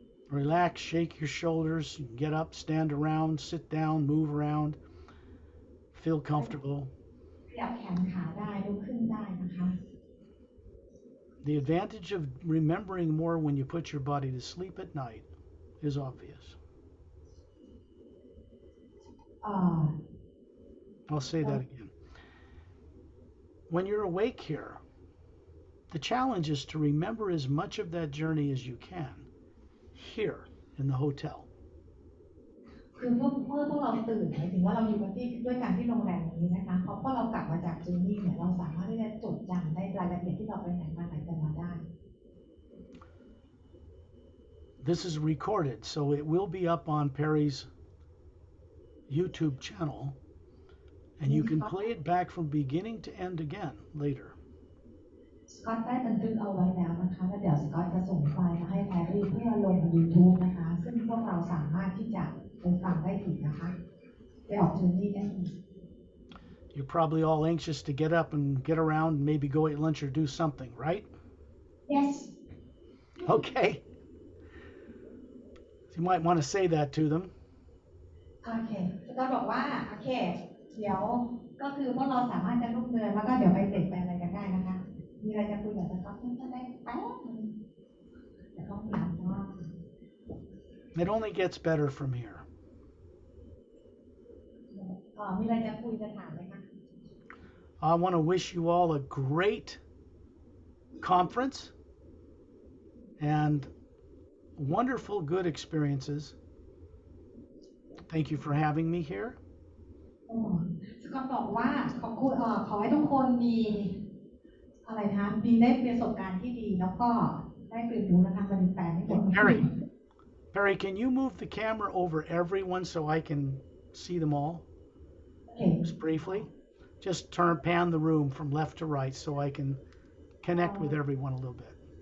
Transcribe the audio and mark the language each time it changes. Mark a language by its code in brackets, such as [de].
[en] Relax, shake your shoulders, get up, stand around, sit down, move around, feel comfortable. [th] ขยับแขนขาได้ลุกขึ้นได้นะคะ [en] The advantage of remembering more when you put your body to sleep at night is obvious. เอ่อ I'll say that again. When you're awake here, the challenge is to remember as much of that journey as you can here in the hotel. [th] คือพวกเราตื่นหมายถึงว่าเราอยู่กันที่ด้วยการที่โรงแรมนี้นะคะพอเรากลับมาจากจูนี่เนี่ยเราสามารถที่จะจดจำได้รายละเอียดที่เราไปไหนมาไหนกันมาได้ [en] This is recorded, so it will be up on Perry's YouTube channel, and you can play it back from beginning to end again later. [th] สกอตได้บันทึกเอาไว้แล้วนะคะแล้วเดี๋ยวสกอตจะส่งไฟล์มาให้แพรรี่เพื่อลง YouTube นะคะซึ่งพวกเราสามารถที่จะไปฟังได้อีกนะคะไปออกจูนี่ได้อีก [en] You're probably all anxious to get up and get around and maybe go eat lunch or do something, right? yes Okay. You might want to say that to them. [th] โอเคสกอตบอกว่าโอเคเดี๋ยวก็คือพวกเราสามารถจะลุกเดินแล้วก็เดี๋ยวไปเบรกไปอะไรกันได้นะคะมีอะไรจะคุยกับสกอตก็ได้แป๊บนึงแต่ต้องถามว่า [en] It only gets better from here. [th] มีอะไรจะคุยจะถามไหมคะ [en] I want to wish you all a great conference and wonderful, good experiences. Thank you for having me here. [th] สกอตบอกว่าขอบคุณขอให้ทุกคนมีอะไรคะมีได้ประสบการณ์ที่ดีแล้วก็ได้เรียนรู้นะคะมันแปลไม่หมด [en] Perry, can you move the camera over everyone so I can see them all? [th] โอเค [en] Just briefly. Just pan the room from left to right so I can connect with everyone a little bit.